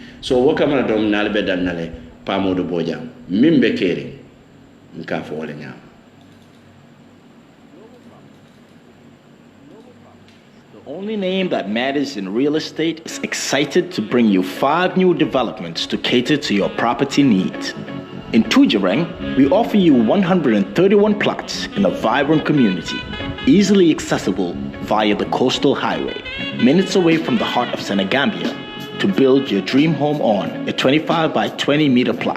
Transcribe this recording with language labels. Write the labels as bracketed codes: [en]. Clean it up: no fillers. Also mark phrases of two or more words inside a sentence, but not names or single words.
[man] So wakama do nalbe dan nale pamodo boja mimbe keri nka fo wala nyam. [en] The only name that matters in real estate is excited to bring you 5 new developments to cater to your property needs. In Tujereng, we offer you 131 plots in a vibrant community, easily accessible via the coastal highway, minutes away from the heart of Senegambia, to build your dream home on a 25 by 20 meter plot.